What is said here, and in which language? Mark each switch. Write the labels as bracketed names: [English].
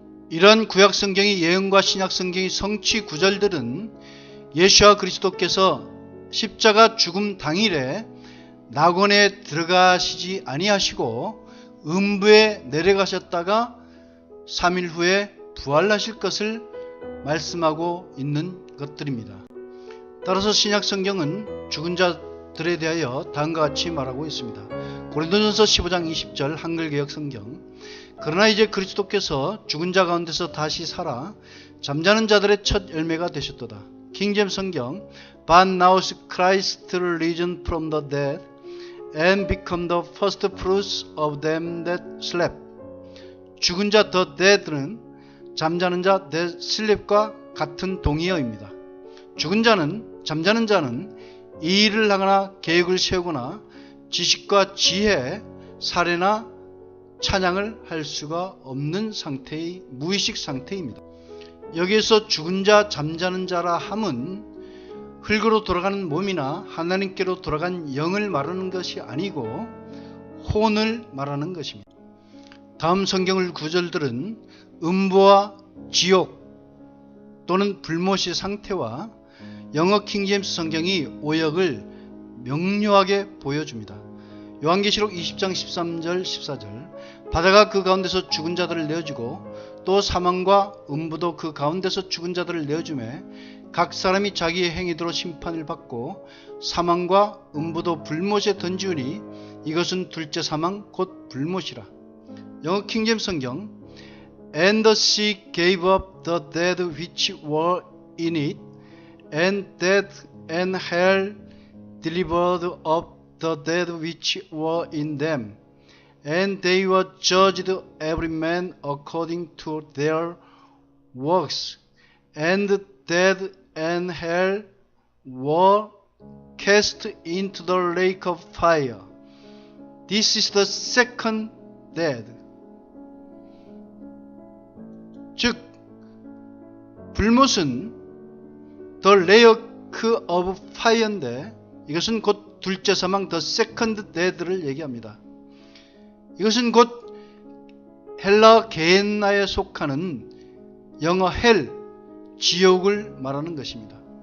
[Korean] 이러한 구약 성경의 예언과 신약 성경의 성취 구절들은 예수와 그리스도께서 십자가 죽음 당일에 낙원에 들어가시지 아니하시고 음부에 내려가셨다가 3일 후에 부활하실 것을 말씀하고 있는 것들입니다. 따라서 신약 성경은 죽은 자들에 대하여 다음과 같이 말하고 있습니다. 고린도전서 15장 20절 한글 개역 성경 그러나 이제 그리스도께서 죽은 자 가운데서 다시 살아 잠자는 자들의 첫 열매가 되셨도다. 킹제임스 성경 [English] But now Christ risen from the dead and become the first fruits of them that slept. [Korean] 죽은 자 [English] the dead는 [Korean] 잠자는 자 [English] dead sleep [Korean] 과 같은 동의어입니다. 죽은 자는, 잠자는 자는 이 일을 하거나 계획을 세우거나 지식과 지혜, 사례나 찬양을 할 수가 없는 상태의 무의식 상태입니다. 여기에서 죽은 자, 잠자는 자라 함은 흙으로 돌아가는 몸이나 하나님께로 돌아간 영을 말하는 것이 아니고 혼을 말하는 것입니다. 다음 성경을 구절들은 음부와 지옥 또는 불못의 상태와 영어 킹제임스 성경이 오역을 명료하게 보여줍니다. 요한계시록 20장 13절 14절 바다가 그 가운데서 죽은 자들을 내어주고 또 사망과 음부도 그 가운데서 죽은 자들을 내어주매 각 사람이 자기의 행위대로 심판을 받고 사망과 음부도 불못에 던지우니 이것은 둘째 사망 곧 불못이라. 영어 킹제임스 성경 [English] And the sea gave up the dead which were in it, and death and hell delivered up the dead which were in them, and they were judged every man according to their works, and death and hell were cast into the lake of fire. This is the second death. [Korean] 즉 불못은 [English] the lake of fire [Korean] 인데 이것은 곧 둘째 사망 [English] the second death [Korean] 를 얘기합니다. 이것은 곧 헬라 게헨나에 속하는 영어 헬, 지옥을 말하는 것입니다.